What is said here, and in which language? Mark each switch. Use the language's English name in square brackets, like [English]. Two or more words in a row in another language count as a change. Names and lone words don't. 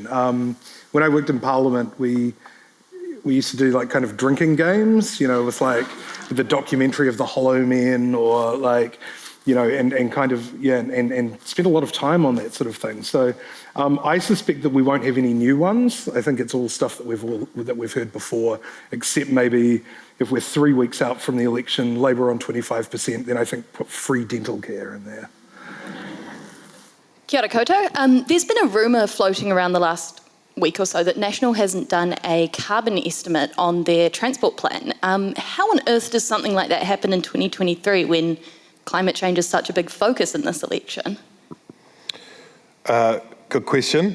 [English] When I worked in Parliament, we used to do like kind of drinking games, with like the documentary of the Hollow Men, or like, and spend a lot of time on that sort of thing. So I suspect that we won't have any new ones. I think it's all stuff that we've heard before, except maybe if we're 3 weeks out from the election, Labour on 25%, then I think put free dental care in there. [Māori] Kia ora koutou. [English] There's been a rumour floating around the last week or so that National hasn't done a carbon estimate on their transport plan. How on earth does something like that happen in 2023 when climate change is such a big focus in this election? Good question.